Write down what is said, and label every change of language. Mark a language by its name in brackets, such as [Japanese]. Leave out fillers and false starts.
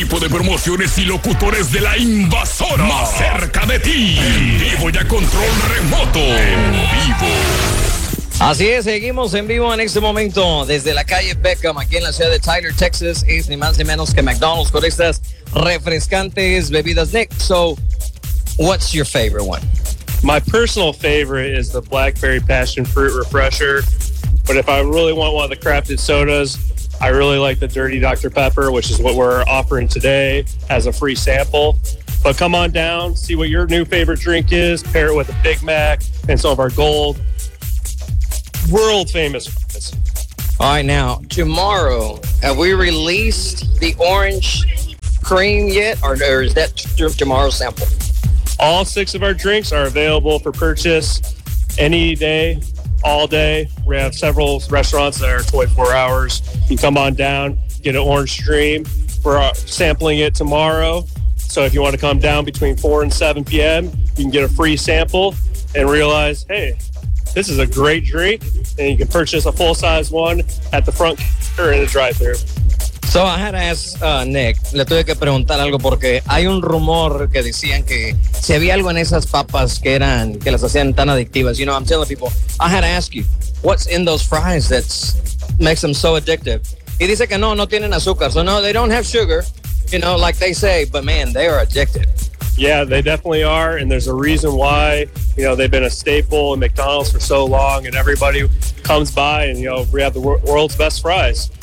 [Spanish] promociones y locutores de la invasora más cerca de ti. En vivo y a control remoto. En vivo. Así es, seguimos en vivo en este momento desde la calle Beckham, aquí en la ciudad de Tyler, Texas. Es ni más ni menos que McDonald's con estas refrescantes bebidas. [English] Nick, so, what's your favorite one? My personal favorite is the Blackberry Passion Fruit Refresher. But if I really want one of the crafted sodas, I really like the Dirty Dr. Pepper, which is what we're offering today as a free sample. But come on down, see what your new favorite drink is, pair it with a Big Mac and some of our gold, world famous ones. All right, now, tomorrow, have we released the orange cream yet, or is that tomorrow's sample? All six of our drinks are available for purchase any day, all day. We have several restaurants that are 24 hours. You can come on down, get an orange dream. We're sampling it tomorrow. So if you want to come down between 4 and 7 p.m., you can get a free sample and realize, hey, this is a great drink. And you can purchase a full-size one at the front or in the drive-thru. So I had to ask Nick, [Spanish] le tuve que preguntar algo porque hay un rumor que decían que si había algo en esas papas que eran, que las hacían tan adictivas. [English] You know, I'm telling people, I had to ask you, what's in those fries that makes them so addictive? [Spanish] Y dice que no, no tienen azúcar. [English] So no, they don't have sugar, you know, like they say, but man, they are addictive. Yeah, they definitely are. And there's a reason why, you know, they've been a staple in McDonald's for so long and everybody comes by and, you know, we have the world's best fries.